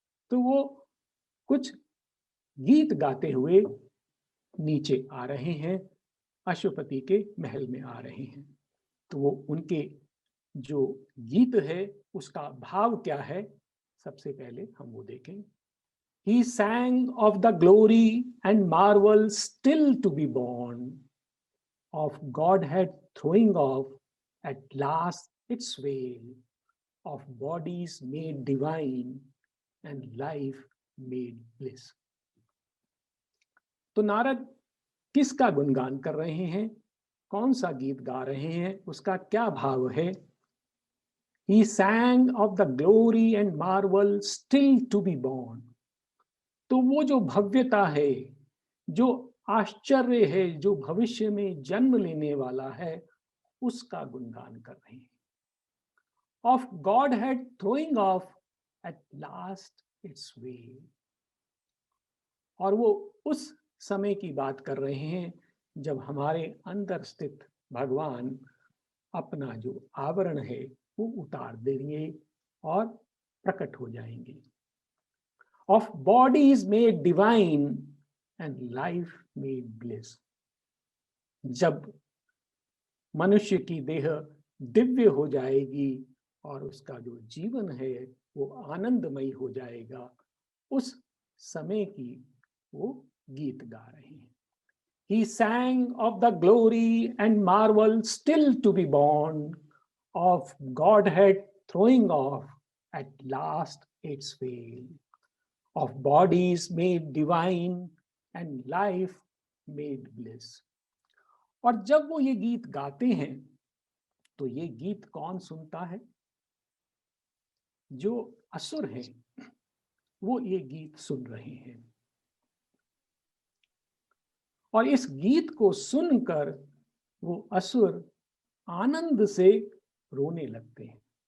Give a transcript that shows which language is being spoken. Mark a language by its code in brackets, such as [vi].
[hi] तो वो कुछ गीत गाते हुए नीचे आ रहे हैं, अशुपति के महल में आ रहे हैं। तो वो उनके जो गीत है उसका भाव क्या है, सबसे पहले हम वो देखें। [en] He sang of the glory and marvel still to be born, of Godhead throwing off at last its veil, of bodies made divine and life made bliss. [hi] तो नारद किसका गुणगान कर रहे हैं, कौन सा गीत गा रहे हैं, उसका क्या भाव है? [en] He sang of the glory and marvel still to be born. [hi] तो वो जो भव्यता है, जो आश्चर्य है, जो भविष्य में जन्म लेने वाला है, उसका गुणगान कर रहे हैं। [en] of Godhead throwing off at last its way, [hi] और वो उस समय की बात कर रहे हैं जब हमारे अंदर स्थित भगवान अपना जो आवरण है वो उतार देंगे और प्रकट हो जाएंगे। [en] Of bodies made divine and life made bliss. [hi] जब मनुष्य की देह दिव्य हो जाएगी और उसका जो जीवन है वो आनंदमयी हो जाएगा, उस समय की वो गीत गा रहे हैं। [en] He sang of the glory and marvel still to be born, of Godhead throwing off at last its veil, of bodies made divine and life made bliss. [hi] और जब वो ये गीत गाते हैं तो ये गीत कौन सुनता है? जो असुर हैं वो ये गीत सुन रहे हैं, और इस गीत को सुनकर वो असुर आनंद से रोने लगते हैं।